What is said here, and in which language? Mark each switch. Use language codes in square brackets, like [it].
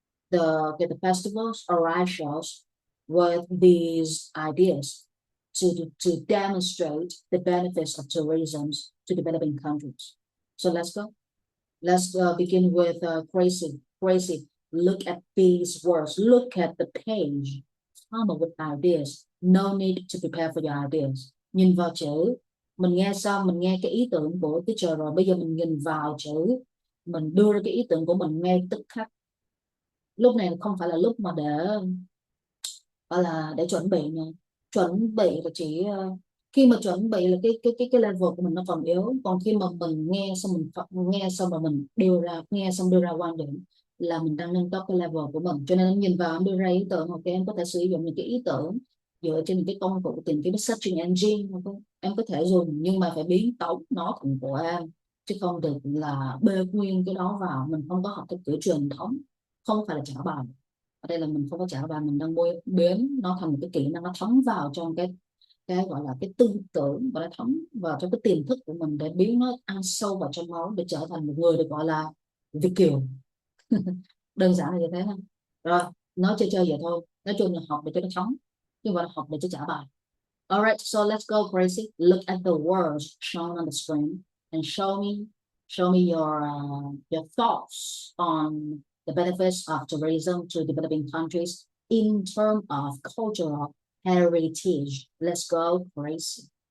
[en] the festivals or rituals with these ideas to demonstrate the benefits of tourism to developing countries. So let's go. Let's begin with Crazy. Crazy. Look at these words. Look at the page. Come up with ideas. No need to prepare for your ideas. [vi] Nhìn vào chữ. Mình nghe xong, mình nghe cái ý tưởng của teacher rồi. Bây giờ mình nhìn vào chữ. Mình đưa ra cái ý tưởng của mình ngay tức khắc. Lúc này không phải là lúc mà để gọi là để chuẩn bị nha. Chuẩn bị là chỉ khi mà chuẩn bị là cái level của mình nó còn yếu, còn khi mà mình nghe xong và mình nghe xong đưa ra quan điểm là mình đang nâng cấp cái level của mình. Cho nên em nhìn vào em đưa ra ý tưởng, ok, em có thể sử dụng những cái ý tưởng dựa trên những cái công cụ tìm kiếm searching engine, okay? Em có thể dùng nhưng mà phải biến tấu nó thành của em, chứ không được là bê nguyên cái đó vào. Mình không có học theo kiểu truyền thống, không phải là trả bài. Ở đây là mình không có trả bài, mình đang biến nó thành một cái kỹ năng, nó thấm vào trong cái gọi là cái tư tưởng, và nó thấm vào trong cái tiềm thức của mình để biến nó ăn sâu vào trong máu để trở thành một người được gọi là Việt kiều. Đơn giản là như thế thôi. Rồi, nói chơi vậy thôi, nói chung là học để cho nó thấm chứ không phải là học để cho trả bài. [en] Alright, so let's go crazy. Look at the words shown on the screen and show me your thoughts on the benefits of tourism to developing countries in terms of cultural heritage. Let's go crazy.